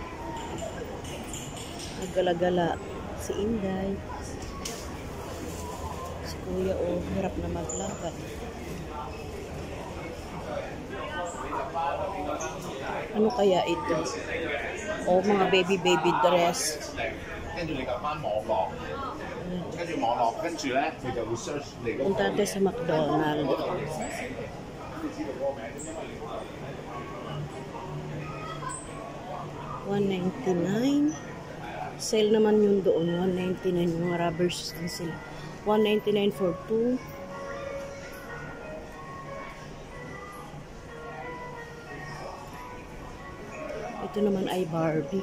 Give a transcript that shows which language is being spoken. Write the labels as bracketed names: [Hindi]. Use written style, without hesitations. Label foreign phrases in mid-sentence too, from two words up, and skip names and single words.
[Filipino] Naggala-gala si Inday. Si Kuya hirap na maglakad. Ano kaya ito? Mga baby dress. [Cantonese] 跟住你撳翻網絡，跟住網絡，跟住咧佢就會 search 你嗰個。 [Filipino] Punta natin sa McDonald's. $199. Sale naman yun doon. $199 yung rubber shoes din sila. $199 for 2. Ito naman ay Barbie.